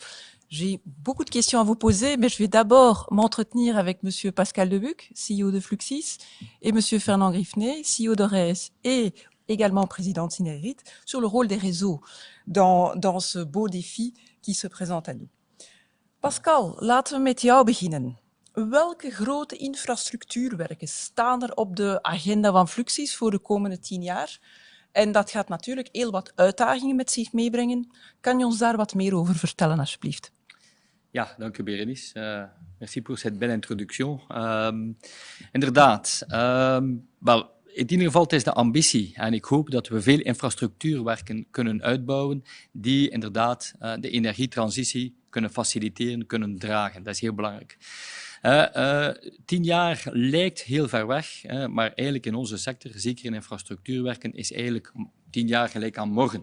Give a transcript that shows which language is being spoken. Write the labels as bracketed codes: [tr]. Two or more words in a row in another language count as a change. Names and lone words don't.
[fr] J'ai beaucoup de questions à vous poser, mais je vais d'abord m'entretenir avec Monsieur Pascal Debuc, CEO de Fluxys, et Monsieur Fernand Griffenay, CEO d'Ores et également président de Synergit, sur le rôle des réseaux dans ce beau défi qui se présente à nous. Pascal, [nl] laten we met jou beginnen. Welke grote infrastructuurwerken staan er op de agenda van Fluxys voor de komende 10 jaar? En dat gaat natuurlijk heel wat uitdagingen met zich meebrengen. Kan je ons daar wat meer over vertellen, alsjeblieft? Ja, dank u Berenice. [fr] Merci pour cette belle introduction. [nl] Inderdaad, in ieder geval, het is de ambitie. En ik hoop dat we veel infrastructuurwerken kunnen uitbouwen die inderdaad de energietransitie kunnen faciliteren, kunnen dragen. Dat is heel belangrijk. 10 jaar lijkt heel ver weg, maar eigenlijk in onze sector, zeker in infrastructuurwerken, is eigenlijk 10 jaar gelijk aan morgen.